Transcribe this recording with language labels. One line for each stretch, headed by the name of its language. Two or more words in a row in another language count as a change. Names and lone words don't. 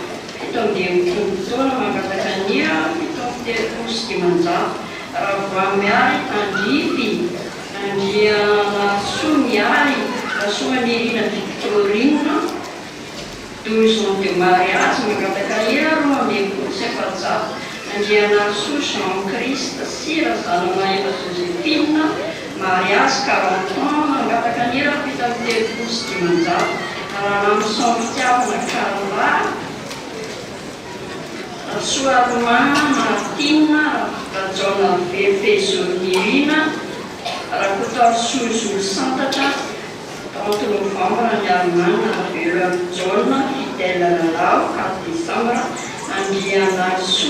Malagasy: 17 Mangatakania 17 Ravoamiary Andripy Andrianaso Miary Rasoanirina Victorine 12
French: ans de mariage
Malagasy: Mangatakania Roandepotsefatsap Andrianaso Jean-Christ Sira Zanamaeva Joséphine
French: mariage 40 ans
Malagasy: Mangatakania 17 Raramson Fitiavana Carla Soaromana Martina Rajona Fefezonirina Rakotariso Zolo Santatra 30 novembre Andiamana Avelo Jona Fidèle Lalao 4 décembre Andrianaso